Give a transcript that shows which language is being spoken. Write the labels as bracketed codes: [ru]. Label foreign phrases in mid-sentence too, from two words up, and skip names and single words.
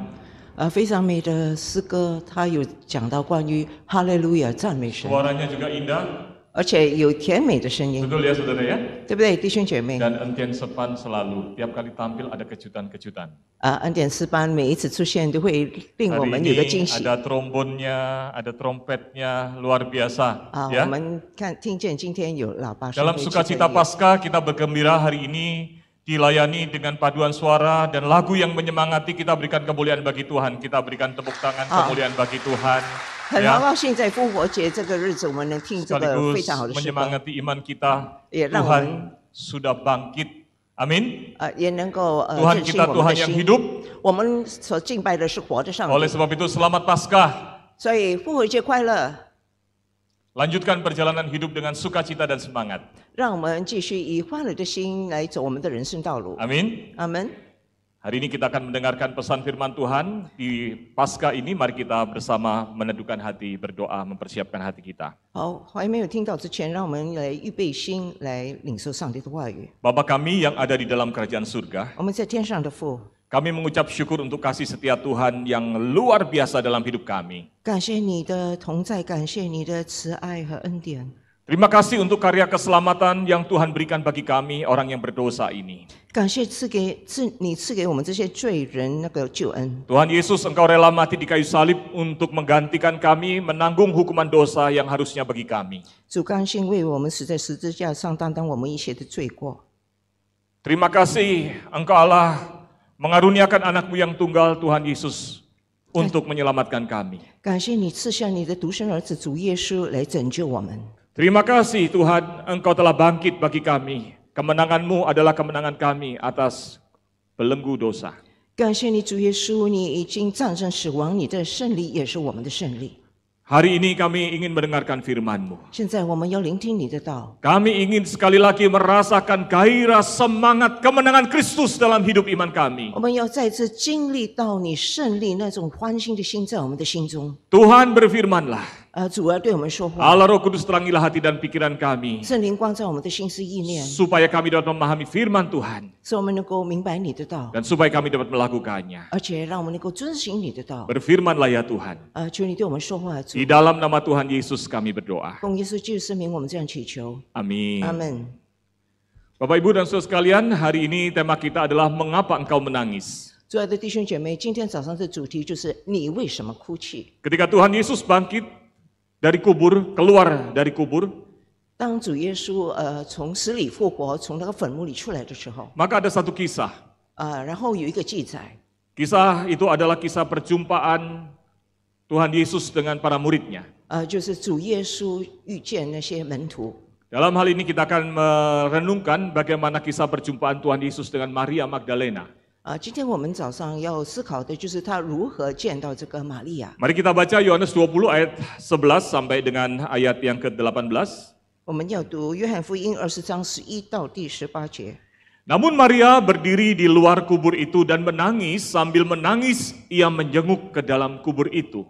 [zh] 非常美的诗歌，它有讲到关于哈利路亚赞美神， [id] Suaranya juga indah. [zh] 而且有甜美的声音， [id] Betul ya saudara ya? [zh] 对不对，弟兄姐妹？ [id] Dan Entian Sepan selalu, tiap kali tampil ada kejutan-kejutan. [zh] 恩典诗班每一次出现都会令我 [id] Hari [zh] 们有个 [id] ini [zh] 惊喜。 [id] ada trombonnya, ada trompetnya, luar biasa. [zh] 我 [id] Ya. [zh] 们听见今天有喇叭声。 [id] Dalam sukacita Paskah kita bergembira hari ini dilayani dengan paduan suara dan lagu yang menyemangati. Kita berikan kemuliaan bagi Tuhan, kita berikan tepuk tangan kemuliaan bagi Tuhan. [zh] 很高兴在复活节这个日子，我们能听这个非 [id] Sekaligus [zh] 常好的诗歌， [id] menyemangati iman kita. Ya, Tuhan sudah bangkit. Amin. [zh] 也能够 [id] Tuhan [zh] 振兴 [id] kita [zh] 我们 [id] Tuhan [zh] 的 [id] yang [zh] 心。 [id] hidup. [zh] 我们所敬拜的是活的上 [id] Oleh [zh] 帝， [id] sebab itu selamat Paskah. [zh] 所以复活节快乐， [id] Lanjutkan perjalanan hidup dengan sukacita dan semangat. [zh] 让我们继续以欢乐的心来走我们的人生道路。 [id] Amin. [zh] 阿门。 [id] Hari ini kita akan mendengarkan pesan firman Tuhan. Di Paskah ini mari kita bersama meneduhkan hati, berdoa, mempersiapkan hati kita. [zh] 好，还没有听到之前，让我们来预备心，来领受上帝的话语。 [id] Bapa kami yang ada di dalam kerajaan surga, [zh] 我们在天上的父， [id] kami mengucap syukur untuk kasih setia Tuhan yang luar biasa dalam hidup kami. [zh] 感谢你的同在，感谢你的慈爱和恩典。 [id] Terima kasih untuk karya keselamatan yang Tuhan berikan bagi kami, orang yang berdosa ini. [zh] 感谢你赐给我们这些罪人那个救恩。 [id] Tuhan Yesus, Engkau rela mati di kayu salib untuk menggantikan kami, menanggung hukuman dosa yang harusnya bagi kami. [zh] 主甘心为我们死在十字架上，担当我们一切的罪过。 [id] Terima kasih Engkau Allah mengaruniakan anak-Mu yang tunggal, Tuhan Yesus, untuk menyelamatkan kami. [zh] 感谢你赐下你的独生儿子主耶稣来拯救我们。 [id] Terima kasih Tuhan, Engkau telah bangkit bagi kami. Kemenangan-Mu adalah kemenangan kami atas belenggu dosa. [zh] 感谢你主耶稣，你已经战胜死亡，你的胜利也是我们的胜利。 [id] Hari ini kami ingin mendengarkan firman-Mu. [zh] 现在我们要聆听你的道， [id] Kami ingin sekali lagi merasakan gairah semangat kemenangan Kristus dalam hidup iman kami. [zh] 我们要再次经历到你胜利那种欢欣的心在我们的心中。 [id] Tuhan berfirmanlah. [zh] 主啊，对我们说话， [id] Allah Roh Kudus terangilah hati dan pikiran kami. [zh] 圣灵光照我们的心思意念， [id] Supaya kami dapat memahami firman Tuhan. [zh] 使我们能够明白你的道， [id] Dan supaya kami dapat melakukannya. [zh] 而且让我们能够遵行你的道。 [id] Berfirmanlah ya Tuhan. [zh] 求你对我们说话，主 [id] Di，dalam nama Tuhan Yesus kami berdoa. [zh] 奉耶稣基督圣名，我们这样祈求， [id] Amin. [zh] 阿门。 [id] Bapak Ibu dan Saudara sekalian, hari ini tema kita adalah mengapa engkau menangis. [zh] 亲爱的弟兄姐妹，今天早上的主题就是你为什么哭泣？ [id] Ketika Tuhan Yesus bangkit dari kubur, keluar dari kubur, [zh] 当主耶稣从死里复活，从那个坟墓里出来的时候， [id] maka ada satu kisah. [zh] 然后有一个记载， [id] Kisah itu adalah kisah perjumpaan Tuhan Yesus dengan para muridnya. [zh] 就是主耶稣遇见那些门徒。 [id] Dalam hal ini kita akan merenungkan bagaimana kisah perjumpaan Tuhan Yesus dengan Maria Magdalena. [zh] 今天我们早上要思考的就是他如何见到这个玛利亚。 [id] Mari kita baca Yohanes 20 ayat 11 sampai dengan ayat yang ke-18. [zh] 我们要读约翰福音20章11到第18节。 [id] Namun Maria berdiri di luar kubur itu dan menangis, sambil menangis ia menjenguk ke dalam kubur itu.